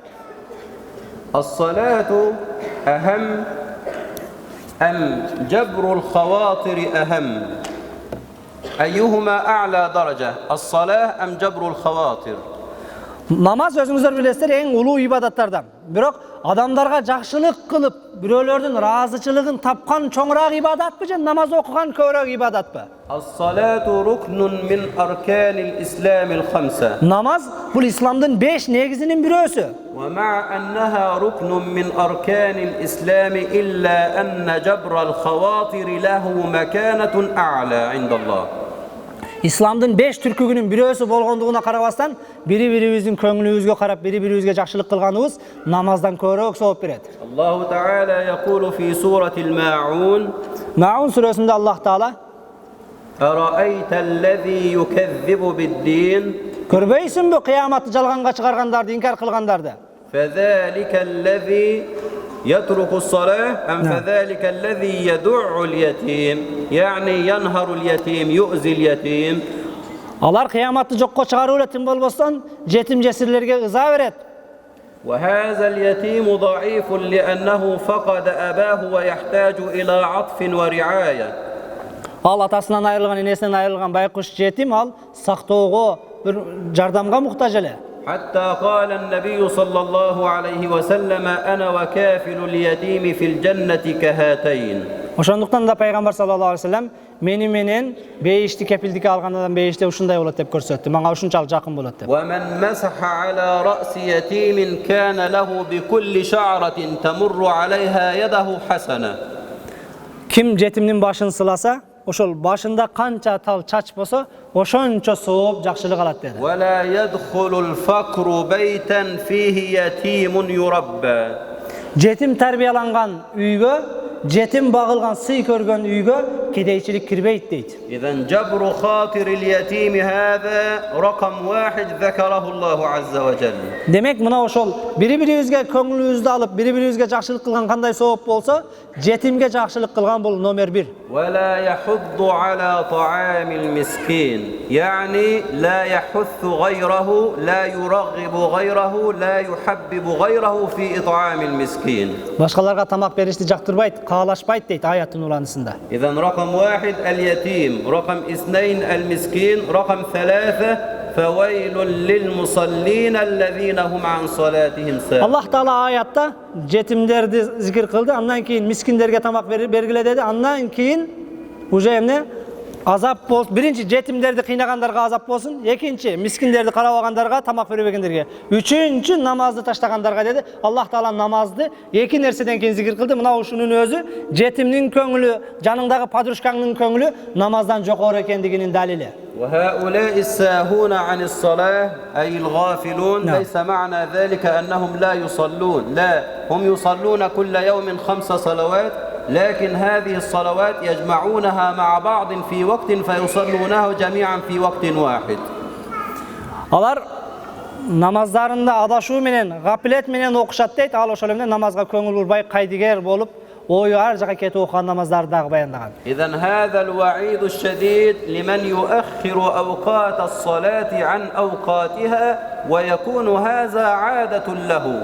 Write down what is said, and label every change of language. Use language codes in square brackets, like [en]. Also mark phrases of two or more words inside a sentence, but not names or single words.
[ar] الصلاة أهم أم جبر الخواطر أهم؟ أيهما أعلى درجة؟ الصلاة أم جبر الخواطر؟ [ky] Намаз өзүңүздөр билесиздер эң улуу ибадаттардан. Бирок адамдарга жакшылык кылып, бирөөлөрдүн ыраазычылыгын тапкан чоңураак ибадатпы же намаз окуган көбүрөөк ибадатпы? [ar] الصلاة ركن من أركان الإسلام الخمسة. [ky] Намаз бул исламдын 5 негизинин бирөөсү. [ar] ومع أنها ركن من أركان الإسلام إلا أن جبر الخواطر له مكانة أعلى عند الله. [ky] Исламдын 5 түркүгүнүн бирөөсү болгондугуна карабастан, бири-бирибиздин көңүлүбүзгө карап, бири-бирибизге жакшылык кылганыбыз намаздан көбүрөөк сооп берет. [ar] الله تعالى يقول في سورة الماعون [ky] Маун сүрөсүндө Аллах Таала: [ar] أرأيت الذي يكذب بالدين [ky] "Көрбөйсүңбү кыяматты жалганга чыгаргандарды, инкар кылгандарды? [ar] فذلك الذي يترك الصلاة أم فذلك الذي يدع اليتيم يعني ينهر اليتيم يؤذي اليتيم." [ky] Алар кыяматты жокко чыгарып элетин болбостон, жетим жесирлерге ыза берет. [ar] وهذا اليتيم ضعيف لأنه فقد أباه ويحتاج إلى عطف ورعاية. [ky] Ал атасынан айрылган, энесинен айрылган байкуш жетим, ал сактоого, бир жардамга муктаж эле. [ar] حتى قال النبي صلى الله عليه وسلم أنا وكافل اليتيم في الجنة كهاتين. [ky] Ошондуктан да пайгамбар [ar] صلى الله عليه وسلم [ky] мени менен бейишти кепилдикке алган адам бейиште ушундай болот деп көрсөттү. Мага ушунчалык жакын болот деп. [ar] ومن مسح على رأس يتيم كان له بكل شعرة تمر عليها يده حسنة. [ky] Ким жетимдин башын сыласа, ошол башында канча тал чач болсо, ошончо сооп жакшылык алат деди. [ar] ولا يدخل الفقر بيتا فيه يتيم يربى. [ky] Жетим тарбияланган үйгө жетим багылган сый көргөн үйгө кедейчилик кирбейт дейт. [ar] إذا جبر خاطر اليتيم هذا رقم واحد ذكره الله عز وجل. [ky] Демек мына ошол бири-бирибизге көңүлүбүздү алып, бири-бирибизге жакшылык кылган кандай сооп болсо, жетимге жакшылык кылган бул номер 1. [ar] ولا يحض على طعام المسكين يعني لا يحث غيره لا يرغب غيره لا يحبب غيره في إطعام المسكين. [ky] Башкаларга тамак беришти жактырбайт, каалашпайт дейт аяттын уланысында. [ar] إذا رقم واحد اليتيم، رقم اثنين المسكين، رقم ثلاثة فويل للمصلين الذين هم عن صلاتهم ساهون. [ky] Аллах Таала аятта жетимдерди зикир кылды, андан кийин мискиндерге тамак бергиле деди, андан кийин уже эмне азап болсун. Биринчи жетимдерди кыйнагандарга азап болсун, экинчи мискиндерди карабагандарга, тамак бербегендерге, үчүнчү намазды таштагандарга деди. Аллах Таала намазды эки нерседен кийин зикир кылды. Мына ушунун өзү жетимдин көңүлү, жаныңдагы подружкаңдын көңүлү намаздан жокору экендигинин далили. [ar] وهؤلاء الساهون عن الصلاة أي الغافلون ليس معنى ذلك أنهم لا يصلون، لا، هم يصلون كل يوم 5 صلوات، لكن هذه الصلوات يجمعونها مع بعض في وقت فيصلونه جميعا في وقت واحد. [ky] Алар намаздарында адашуу менен, гапилет менен окушат дейт. Ал ошол менен намазга көңүл бурбай, кайдыгер болуп, ою ар жака кетип окуган намаздарды дагы баяндаган. [ar] إذا هذا الوعيد الشديد لمن يؤخر أوقات الصلاة عن أوقاتها ويكون هذا عادة له.